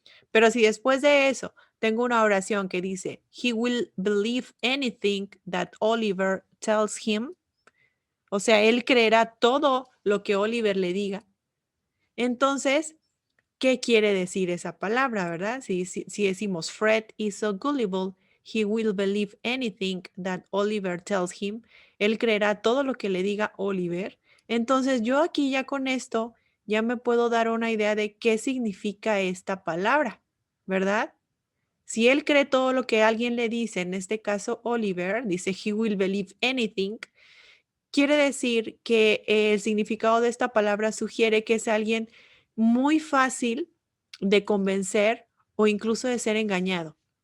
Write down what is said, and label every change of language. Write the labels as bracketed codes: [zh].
[es] Pero si después de eso tengo una oración que dice, [en] he will believe anything that Oliver tells him, [es] o sea, él creerá todo lo que Oliver le diga. Entonces, ¿qué quiere decir esa palabra, verdad? Si decimos [en] Fred is so gullible, he will believe anything that Oliver tells him. [es] Él creerá todo lo que le diga Oliver. Entonces yo aquí ya con esto ya me puedo dar una idea de qué significa esta palabra, ¿verdad? Si él cree todo lo que alguien le dice, en este caso Oliver, dice [en] he will believe anything, [es] quiere decir que el significado de esta palabra sugiere que es alguien muy fácil de convencer o incluso de ser engañado.